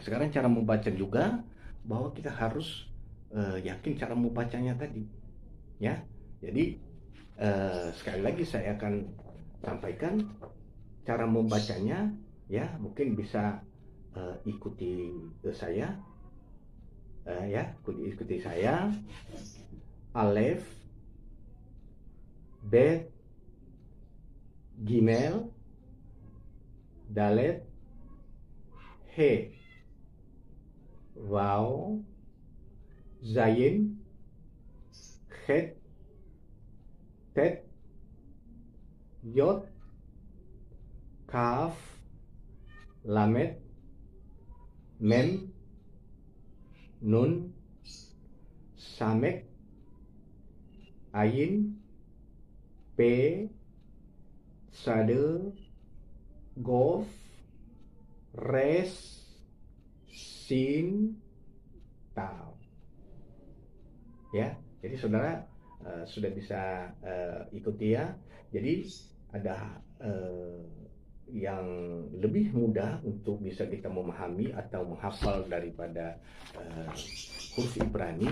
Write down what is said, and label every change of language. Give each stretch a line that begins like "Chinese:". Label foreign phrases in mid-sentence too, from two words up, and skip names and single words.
Indonesian: Sekarang cara membaca juga, bahwa kita harus yakin cara membacanya tadi, ya. Jadi sekali lagi saya akan sampaikan cara membacanya, ya. Mungkin bisa ikuti saya, ya, ikuti saya.
Hebrew: אלף, בית, גימל, דלת, הא, וו, זין, חית, טית, יוד, כף, למד, מם, נון, סמך, עין, פא, צדי, קוף, ריש, שין, Tau.
Indonesian: Ya, jadi saudara sudah bisa ikuti ya. Jadi ada yang lebih mudah untuk bisa kita memahami atau menghafal daripada huruf Ibrani.